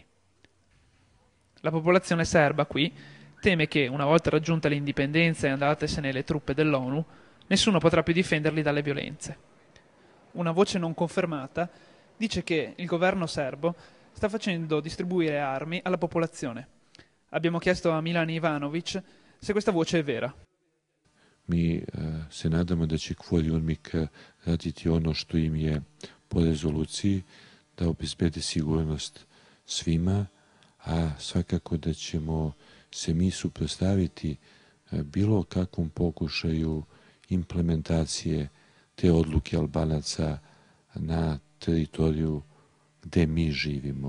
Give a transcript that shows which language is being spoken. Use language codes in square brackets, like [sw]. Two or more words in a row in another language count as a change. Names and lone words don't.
[it] La popolazione serba qui teme che, una volta raggiunta l'indipendenza e andatesene le truppe dell'ONU, nessuno potrà più difenderli dalle violenze. Una voce non confermata dice che il governo serbo sta facendo distribuire armi alla popolazione. Abbiamo chiesto a Milan Ivanovic se questa voce è vera. [sr] Mi se nadamo da će kvôli UNMIK raditi ono što im je po rezoluciji, da obezbede sigurnost svima, a svakako da ćemo se mi suprotstaviti bilo kakvom pokušaju implementacije te odluke Albanaca na teritoriju gde mi živimo.